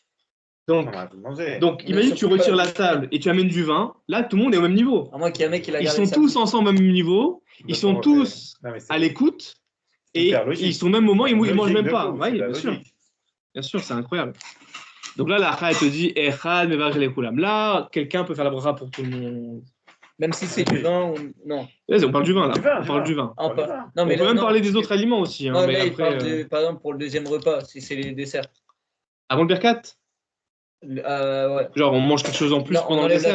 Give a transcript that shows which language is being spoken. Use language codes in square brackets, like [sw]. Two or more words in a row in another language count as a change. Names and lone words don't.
[fr] Donc imagine que tu retires la table et tu amènes du vin, là tout le monde est au même niveau. À moins qu'il y ait un mec qui l'a Ils sont tous ensemble au même niveau, ils sont tous à l'écoute et ils sont au même moment, ils ne mangent même pas. Oui, bien sûr. Bien sûr, c'est incroyable. Donc là, la Kha te dit [he] אחד מברך לכולם. [fr] Là, quelqu'un peut faire la bracha pour tout le monde. Même si c'est du vin ou non. On parle du vin là. On parle du vin. On peut même parler des autres aliments aussi. Non, mais là, il parle par exemple pour le deuxième repas, si c'est les desserts. Avant le Birkat? Ouais. Genre on mange quelque chose en plus pendant le dessert.